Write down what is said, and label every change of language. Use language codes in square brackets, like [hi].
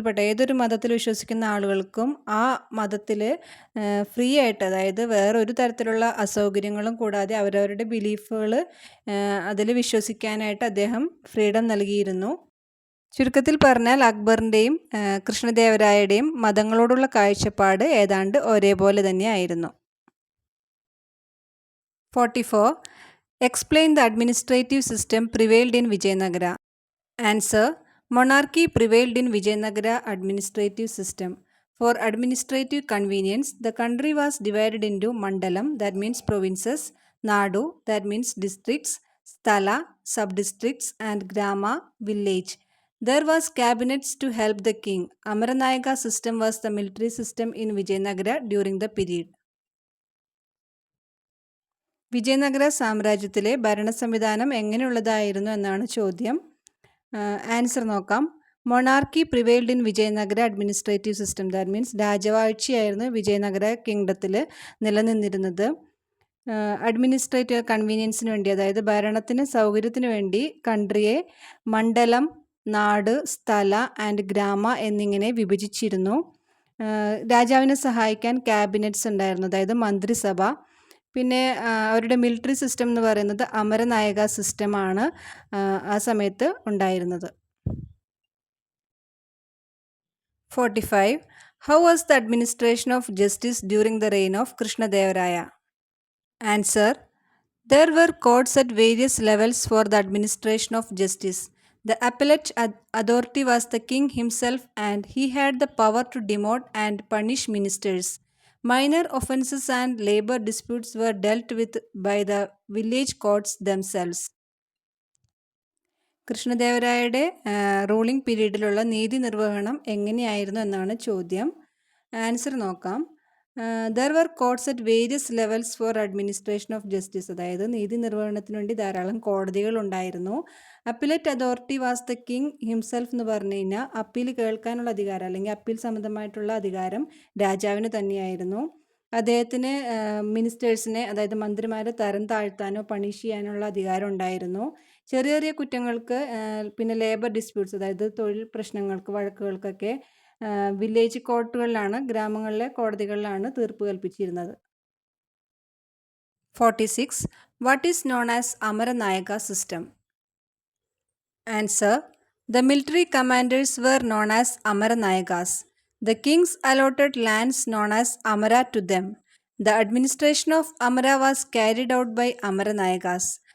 [ml] ഏതൊരു മതത്തിൽ വിശ്വസിക്കുന്ന ആളുകൾക്കും ആ മതത്തിൽ ഫ്രീ ആയിട്ട്, അതായത് വേറൊരു തരത്തിലുള്ള അസൗകര്യങ്ങളും കൂടാതെ അവരവരുടെ ബിലീഫുകൾ അതിൽ വിശ്വസിക്കാനായിട്ട് അദ്ദേഹം ഫ്രീഡം നൽകിയിരുന്നു. ചുരുക്കത്തിൽ പറഞ്ഞാൽ അക്ബറിൻ്റെയും കൃഷ്ണദേവരായയുടെയും മതങ്ങളോടുള്ള കാഴ്ചപ്പാട് ഏതാണ്ട് ഒരേപോലെ തന്നെയായിരുന്നു. [en] 44. Explain the administrative system prevailed in Vijayanagara. Answer: Monarchy prevailed in Vijayanagara administrative system. For administrative convenience, the country was divided into Mandalam, that means provinces, Nadu, that means districts, Sthala, sub-districts, and Grama, village. There was cabinets to help the king. Amaranayaka system was the military system in Vijayanagara during the period. [ml] Vijayanagara സാമ്രാജ്യത്തിലെ ഭരണ സംവിധാനം എങ്ങനെയുള്ളതായിരുന്നു എന്നാണ് ചോദ്യം. Answer നോക്കാം. [en] monarchy prevailed in Vijayanagara administrative system, that means [ml] രാജവാഴ്ചയായിരുന്നു Vijayanagara കിങ്ഡത്തിൽ നിലനിന്നിരുന്നത്. Administrative കൺവീനിയൻസിന് വേണ്ടി, അതായത് ഭരണത്തിന് സൗകര്യത്തിന് വേണ്ടി കൺട്രിയെ മണ്ഡലം, നാട്, സ്ഥല ആൻഡ് ഗ്രാമ എന്നിങ്ങനെ വിഭജിച്ചിരുന്നു. രാജാവിനെ സഹായിക്കാൻ ക്യാബിനറ്റ്സ് ഉണ്ടായിരുന്നു, അതായത് മന്ത്രിസഭ. പിന്നെ അവരുടെ മിലിറ്ററി സിസ്റ്റം എന്ന് പറയുന്നത് അമരനായക സിസ്റ്റമാണ് ആ സമയത്ത് ഉണ്ടായിരുന്നത്. 45. [en] How was the administration of justice during the reign of Krishnadevaraya? Answer. There were courts at various levels for the administration of justice. The appellate authority was the king himself, and he had the power to demote and punish ministers. Minor offences and labor disputes were dealt with by the village courts themselves. [ml] കൃഷ്ണദേവരായയുടെ ruling പീരീഡിലുള്ള നീതി നിർവഹണം എങ്ങനെയായിരുന്നു എന്നാണ് ചോദ്യം. Answer നോക്കാം. [en] There were courts at various levels for administration of justice. [ml] അതായത് നീതി നിർവഹണത്തിന് വേണ്ടി ധാരാളം കോടതികൾ ഉണ്ടായിരുന്നു. [en] appellate authority was the king himself [ml] എന്ന് പറഞ്ഞു കഴിഞ്ഞാൽ അപ്പീൽ കേൾക്കാനുള്ള അധികാരം അല്ലെങ്കിൽ അപ്പീൽ സംബന്ധമായിട്ടുള്ള അധികാരം രാജാവിന് തന്നെയായിരുന്നു. അദ്ദേഹത്തിന് മിനിസ്റ്റേഴ്സിനെ, അതായത് മന്ത്രിമാരെ തരം താഴ്ത്താനോ പണിഷ് ചെയ്യാനുള്ള അധികാരം ഉണ്ടായിരുന്നു. ചെറിയ ചെറിയ കുറ്റങ്ങൾക്ക് പിന്നെ ലേബർ ഡിസ്പ്യൂട്ട്സ്, അതായത് തൊഴിൽ പ്രശ്നങ്ങൾക്ക്, വഴക്കുകൾക്കൊക്കെ വില്ലേജ് കോർട്ടുകളിലാണ്, ഗ്രാമങ്ങളിലെ കോടതികളിലാണ് തീർപ്പ് കൽപ്പിച്ചിരുന്നത്. [en] 46. What is known as Amaranayaga system? Answer. The military commanders were known as Amaranayagas. The kings allotted lands known as Amara to them. The administration of Amara was carried out by Amaranayagas.